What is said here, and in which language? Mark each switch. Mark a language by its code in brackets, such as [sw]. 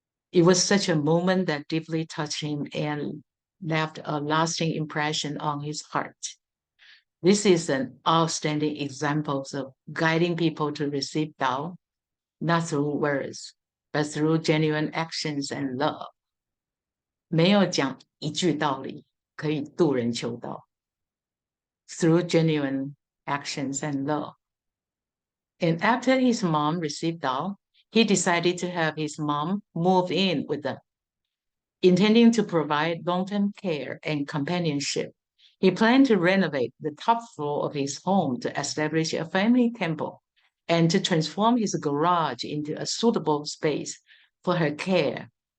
[en] It was such a moment that deeply touched him and left a lasting impression on his heart. This is an outstanding example of guiding people to receive Tao, not through words, but through genuine actions and love. [zh] 没有讲一句道理，可以渡人求道。 [en] Through genuine actions and love. And after his mom received Tao, he decided to have his mom move in with them. Intending to provide long-term care and companionship, he planned to renovate the top floor of his home to establish a family temple and to transform his garage into a suitable space for her care.